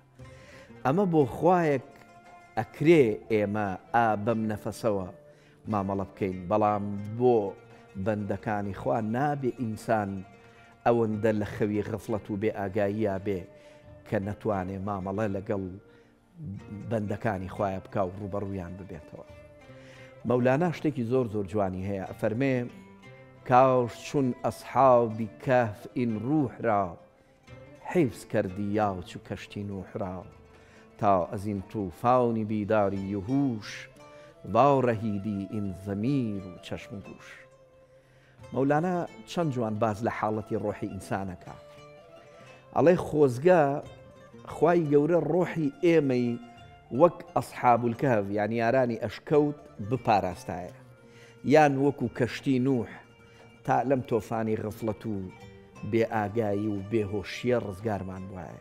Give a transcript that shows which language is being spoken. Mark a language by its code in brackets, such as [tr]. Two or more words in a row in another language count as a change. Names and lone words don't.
[ckb] ئەمە بۆ خوایەک ئەکرێ ئێمە بەم نەفەسەوە مامەڵە بکەین، بەڵام بۆ بەندەکانی خوا نابێ ئینسان ئەوەندە لە خەوی غەفڵەت و بێ ئاگاییە بێ کە نەتوانێ مامەڵە لەگەڵ بەندەکانی خوایە بکە و ڕوبەڕوویان ببێتەوە. مەولانا شتێکی زۆر زۆر جوانی هەیە، ئەفەرمێ [fa] کاش چون ئەسحابی کەهف ئین ڕوح را حیفز کردی یا چو کەشتی نوح را تا از این طوفانی بیداری و هوش وارەهیدی ئین زەمیر و چەشم و گوش. [ckb] مەولانا چەند جوان باز لە حاڵەتی ڕۆحی ئینسانەکە، ئەڵێ خۆزگە خوای گەورە ڕۆحی ئێمەی وەک ئەسحاب الکەهف یان یارانی ئەشکەوت بپاراستایە، یان وەکو کەشتی نوح تا لەم تۆفانی غەفڵەت و بێ ئاگایی و بێهۆشیە ڕزگارمان وایە.